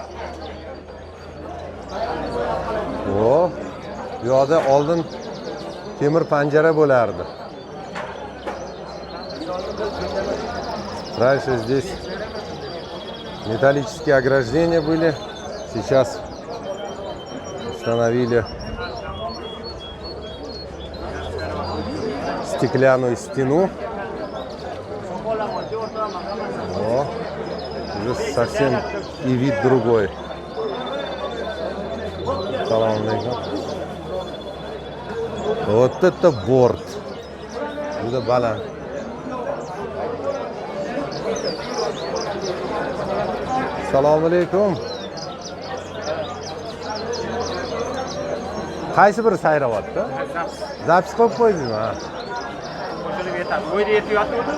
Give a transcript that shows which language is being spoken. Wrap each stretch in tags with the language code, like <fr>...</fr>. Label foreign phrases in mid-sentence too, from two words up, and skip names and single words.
<uz>O, bu yoqda oldin temir panjara bo'lardi.</uz> <ru>Раньше здесь металлические ограждения были. Сейчас установили стеклянную стену. О, уже совсем и вид другой. Салам алейкум. Вот это борт. Это балан.</ru> <uz>Assalomu alaykum. Qaysi biri sayravotdi? Zapis qo'yib qo'ydingmi? Ha. Qo'shilib yetadi. Bo'yda yetyapti.</uz>